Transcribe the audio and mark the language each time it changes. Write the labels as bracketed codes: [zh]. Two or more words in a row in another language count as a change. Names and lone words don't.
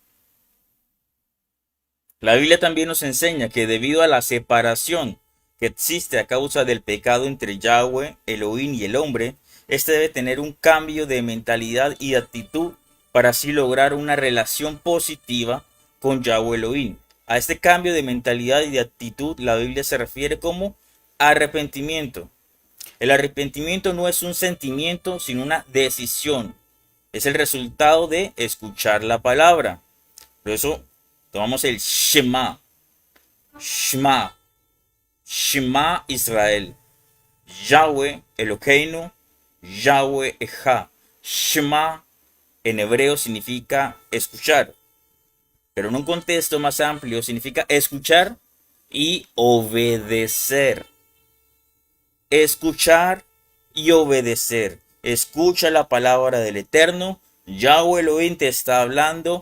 [es] La Biblia también nos enseña que debido a la separación que existe a causa del pecado entre Yahweh, Elohim y el hombre, este debe tener un cambio de mentalidad y actitud para así lograr una relación positiva con Yahweh Elohim. A este cambio de mentalidad y de actitud la Biblia se refiere como arrepentimiento. El arrepentimiento no es un sentimiento, sino una decisión. Es el resultado de escuchar la palabra. Por eso tomamos el Shema. [he] שמע. שמע ישראל. יהוה אלוקינו. יהוה אחד. [es] Shema en hebreo significa escuchar. Pero en un contexto más amplio significa escuchar y obedecer. Escuchar y obedecer. Escucha la palabra del Eterno. Yahweh Elohim te está hablando.